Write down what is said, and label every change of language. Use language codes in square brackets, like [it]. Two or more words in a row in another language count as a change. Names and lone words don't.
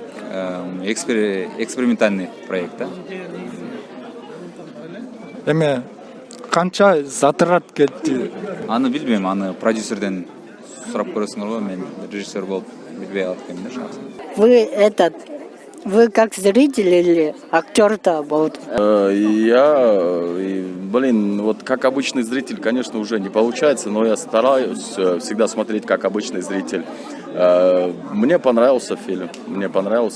[ru] Экспериментальный проект да. [ky] Эме канча затрат кетти? Аны билбейм, аны продюсерден сурап көрөсүңөр го, мен режиссер болуп билбей калат экенмин да. [ru] Вы как зритель или актер-то будут? Вот как обычный зритель, конечно, уже не получается, но я стараюсь всегда смотреть как обычный зритель. Мне понравился фильм, мне понравился.